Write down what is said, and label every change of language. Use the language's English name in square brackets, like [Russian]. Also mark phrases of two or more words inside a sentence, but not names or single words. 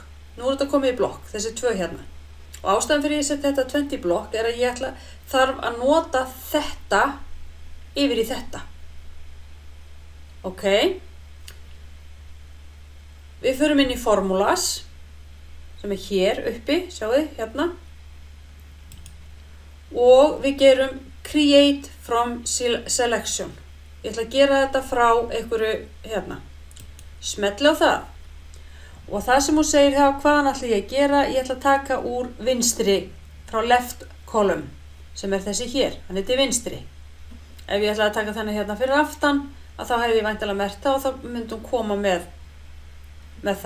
[Icelandic] Nú er þetta komið í blokk, þessi 2 hérna. Og ástæðan fyrir ég setja þetta 20 í blokk er að ég þarf að nota þetta yfir í þetta. Ok, við förum inn í formulas sem er hér uppi, sjáu þið, hérna. Og við gerum [English] create from selection. [Icelandic] Ég ætla að gera þetta frá einhverju hérna. Smelli á það. Og það sem hún segir þá, hvaðan ætla ég að gera, ég ætla að taka úr vinstri frá [English] left column, [Icelandic] sem er þessi hér, hann er til vinstri. Ef ég ætla að taka þennan hérna fyrir aftan, að þá hefði ég væntanlega merkt það og þá myndi hún koma með það.